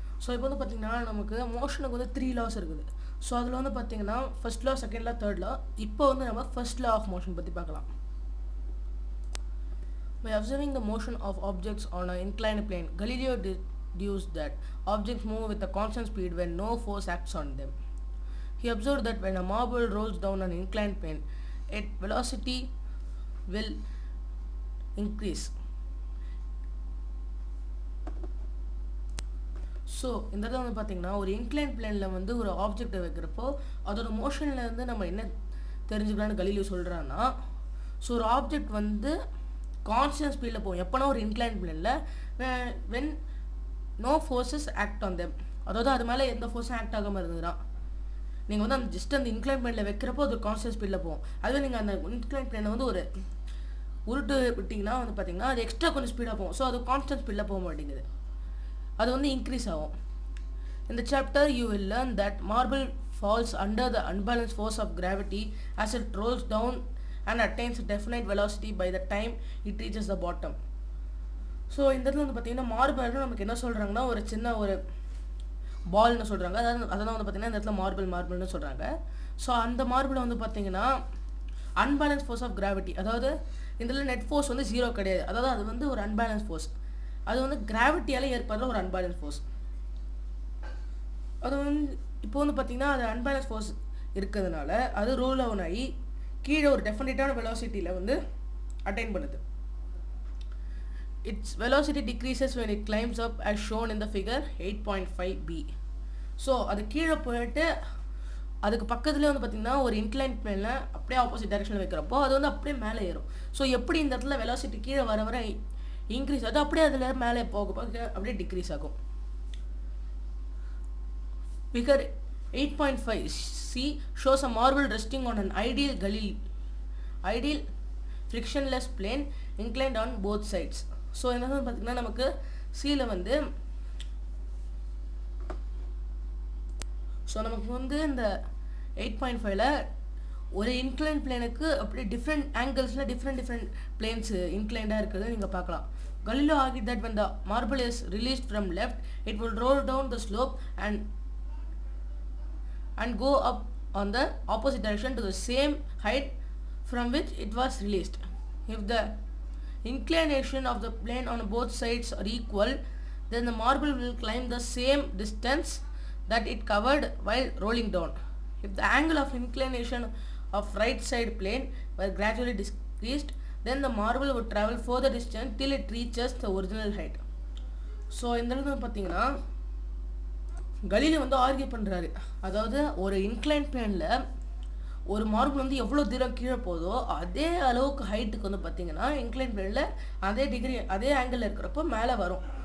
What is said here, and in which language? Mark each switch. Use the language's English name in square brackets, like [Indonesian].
[Tamil] So இப்போ வந்து பாத்தீங்கன்னா நமக்கு மோஷனுக்கு வந்து 3 laws இருக்குது. So அதுல வந்து பாத்தீங்கன்னா [English] first law, second law, third law. [Tamil] இப்போ வந்து நம்ம first law of motion பத்தி பார்க்கலாம். [English] By observing the motion of objects on an inclined plane, Galileo deduced that objects move with a constant speed when no force acts on them. He observed that when a marble rolls down an inclined plane, its velocity will increase. [Tamil] So இந்த இடத்துல வந்து பார்த்தீங்கன்னா ஒரு incline பிளேனில் வந்து ஒரு ஆப்ஜெக்டை வைக்கிறப்போ அதோட மோஷனில் இருந்து நம்ம என்ன தெரிஞ்சுக்கலான்னு கலீலியோ சொல்கிறான்னா, ஸோ ஒரு ஆப்ஜெக்ட் வந்து கான்ஸ்டன்ட் ஸ்பீடில் போகும் எப்போனா ஒரு இன்க்ளைன் பிளேனில் [English] when no forces act on them, [Tamil] அதாவது அது மேலே எந்த ஃபோர்ஸும் ஆக்ட் ஆகாமல் இருந்ததுன்னா நீங்கள் வந்து அந்த ஜஸ்ட் அந்த இன்க்ளைன் பிளேனில் வைக்கிறப்போ அது கான்ஸ்டன்ட் ஸ்பீடில் போகும். அதுவே நீங்கள் அந்த இன்க்ளைன் பிளேனை வந்து ஒரு உருட்டு விட்டிங்கன்னா வந்து பார்த்தீங்கன்னா அது எக்ஸ்ட்ரா கொஞ்சம் ஸ்பீடாக போகும். ஸோ அது கான்ஸ்டன்ட் ஸ்பீடில் போக மாட்டேங்குது, அது வந்து இன்க்ரீஸ் ஆகும். [English] In the chapter you will learn that marble falls under the unbalanced force of gravity as it rolls down and attains a definite velocity by the time it reaches the bottom. [Tamil] So இந்த இடத்துல வந்து பார்த்தீங்கன்னா marble நமக்கு என்ன சொல்கிறாங்கன்னா ஒரு சின்ன ஒரு பால்னு சொல்கிறாங்க. அதான் வந்து பார்த்தீங்கன்னா இந்த இடத்துல மார்பிள்னு சொல்கிறாங்க. ஸோ அந்த மார்பிளை வந்து பார்த்தீங்கன்னா அன்பேலன்ஸ் ஃபோர்ஸ் ஆஃப் கிராவிட்டி, அதாவது இதில் நெட் ஃபோர்ஸ் வந்து ஜீரோ கிடையாது, அதாவது அது வந்து ஒரு அன்பேலன்ஸ் ஃபோர்ஸ், அது வந்து கிராவிட்டியால் ஏற்படுற ஒரு அன்பேலன்ஸ் ஃபோர்ஸ். அது வந்து இப்போ வந்து பார்த்திங்கன்னா அது அன்பேலன்ஸ் ஃபோர்ஸ் இருக்கிறதுனால அது ரோல் டவுன் ஆகி கீழே ஒரு டெஃபினட்டான வெலாசிட்டியில் வந்து அட்டைன் பண்ணுது. [English] Its velocity decreases when it climbs up as shown in the figure 8.5b. [Tamil] So அது கீழே போயிட்டு அதுக்கு பக்கத்துலேயே வந்து பார்த்திங்கன்னா ஒரு இன்க்ளைன் பிளேனில் அப்படியே ஆப்போசிட் டைரெக்ஷனில் வைக்கிறப்போ அது வந்து அப்படியே மேலே ஏறும். ஸோ எப்படி இந்த இடத்துல வெலாசிட்டி கீழே வர இன்க்ரீஸ் ஆகுது, அப்படியே அதில் மேலே போக அப்படியே டிக்ரீஸ் ஆகும். [English] Figure 8.5c shows a marble resting on an ideal frictionless plane inclined on both sides. [Tamil] So என்ன பார்த்தீங்கன்னா நமக்கு சியில் வந்து ஸோ நமக்கு வந்து இந்த 8.5ல ஒரு இன்க்ளைன் பிளேனுக்கு அப்படி டிஃப்ரெண்ட் ஆங்கிள்ஸில் டிஃப்ரெண்ட் பிளேன்ஸ் இன்க்ளைண்டாக இருக்கிறது நீங்கள் பார்க்கலாம். [English] Galileo argued that when the marble is released from left, it will roll down the slope and go up on the opposite direction to the same height from which it was released. If the inclination of the plane on both sides are equal, then the marble will climb the same distance that it covered while rolling down. If the angle of inclination of right side plane were gradually decreased, then the marble would travel further distance till it reaches the original height. [Tamil] So இந்த இடத்துல பார்த்தீங்கன்னா Galileo வந்து argue பண்ணுறாரு, அதாவது ஒரு incline பிளேனில் ஒரு marble வந்து எவ்வளோ தூரம் கீழே போதோ அதே அளவுக்கு ஹைட்டுக்கு வந்து பார்த்தீங்கன்னா இன்க்ளைன் பிளேனில் அதே ஆங்கிளில் இருக்கிறப்போ மேலே வரும்.